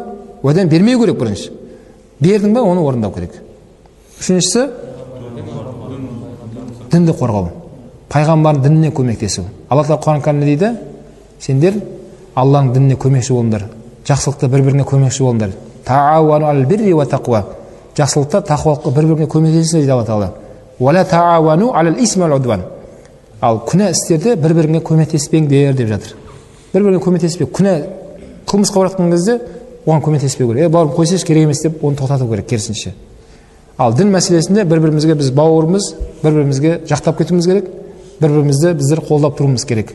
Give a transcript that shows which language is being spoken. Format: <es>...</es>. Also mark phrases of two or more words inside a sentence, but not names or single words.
<kk>Уәдені бермеу керек бірінші. Бердің ба? Оны орындау керек. Үшіншісі, дінді қорғау. Пайғамбардың дініне көмектесу. Алла Тағала Құран кәрімде дейді, сендер Алланың дініне көмекші болыңдар. Жақсылықта бір-біріне көмекші болыңдар.</kk> <ar>تعاونوا على البر والتقوى.</ar> <kk>Жақсылықта, тақуалыққа бір-біріне көмектесіңдер дейді Алла Тағала.</kk> <ar>ولا تعاونوا على الإثم والعدوان.</ar> <kk>Ал күнә істерде бір-біріңе көмектеспеңдер деп жатыр. Бір-біріңе көмектеспе. Күнә қылмысқа баратқан кезде оған көмектеспеу керек. Бауырым қойсайшы, керек емес деп оны тоқтату керек, керісінше. Ал дін мәселесінде бір-бірімізге біз бауырымыз, бір-бірімізге жақтап кетуіміз керек, бір-бірімізді біздер қолдап тұруымыз керек.</kk>